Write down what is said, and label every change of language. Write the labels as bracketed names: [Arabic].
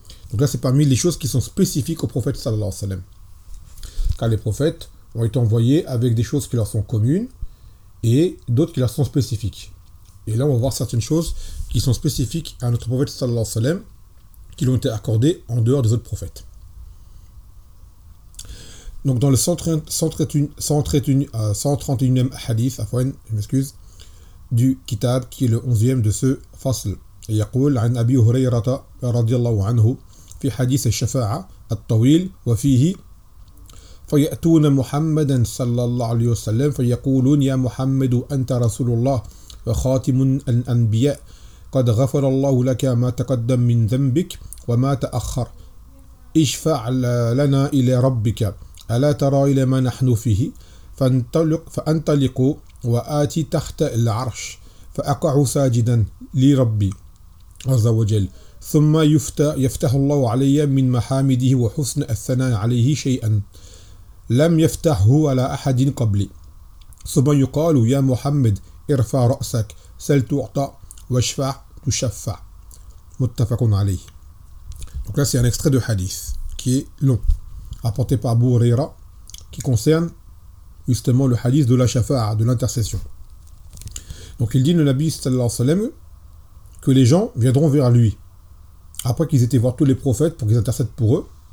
[French] Donc là c'est parmi les choses qui sont spécifiques au prophète sallallahu alayhi wa sallam. Car les prophètes ont été envoyés avec des choses qui leur sont communes et d'autres qui leur sont spécifiques. Et là, on va voir certaines choses qui sont spécifiques à notre prophète sallallahu alayhi wa sallam, qui lui ont été accordées en dehors des autres prophètes. Donc, dans le 131e hadith, du kitab, qui est le 11e de ce fasl, il dit [Arabic] عن أبي هريرة رضي الله عنه في حديث الشفاعة الطويل وفيه فيأتون محمدا صلى الله عليه وسلم فيقولون يا محمد أنت رسول الله وخاتم الأنبياء قد غفر الله لك ما تقدم من ذنبك وما تأخر اشفع لنا إلى ربك ألا ترى إلى ما نحن فيه فانطلق وآتي تحت العرش فأقع ساجدا لربي عز وجل ثم يفتح الله علي من محامده وحسن الثناء عليه شيئا لم يفتحه على أحد قبلي ثم يقال يا محمد ارفع رأسك سل تعطى واشفع تشفع متفق عليه. [French] Donc là c'est un extrait de hadith qui est long, apporté par Abu Huraira, qui concerne justement le hadith de la shafa'a, de l'intercession. Donc il dit le Nabi sallallahu alayhi wa sallam que les gens viendront vers lui après qu'ils aient été voir tous les prophètes pour qu'ils intercèdent pour eux.